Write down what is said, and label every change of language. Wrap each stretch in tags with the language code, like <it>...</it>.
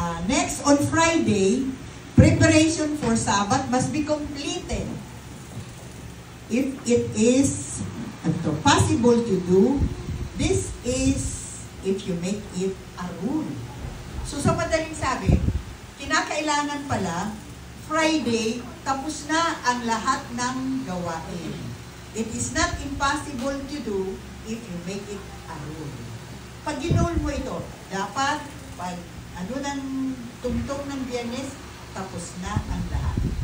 <en>Next, on Friday, preparation for Sabbath must be completed. If it is possible to do, this is if you make it a rule.</en> <tl>So sa madaling sabi, kinakailangan pala, Friday, tapos na ang lahat ng gawain.</tl> <en>It is not impossible to do if you make it a rule.</en> <tl>Pag ginol mo ito, dapat pag ano ng tungtong ng Biyernes, tapos na ang lahat.</tl>